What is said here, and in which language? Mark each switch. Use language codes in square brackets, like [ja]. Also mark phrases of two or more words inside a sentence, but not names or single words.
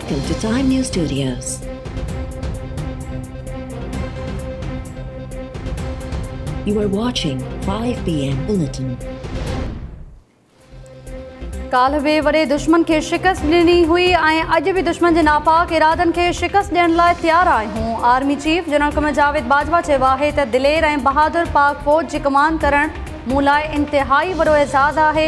[en] to Time News Studios. You are watching 5 p.m. Bulletin. [sd] काल्ह बि वॾे दुश्मन खे शिकस्त ॾिनी हुई ऐं अॼु बि दुश्मन जे नापाक इरादनि खे शिकस्त ॾियण लाइ तयारु आहियूं। आर्मी चीफ जनरल क़मर जावेद बाजवा चयो आहे त दिलेर ऐं बहादुर पाक फ़ौज जी कमान करणु मूं लाइ इंतिहाई वॾो एज़ाज़ आहे।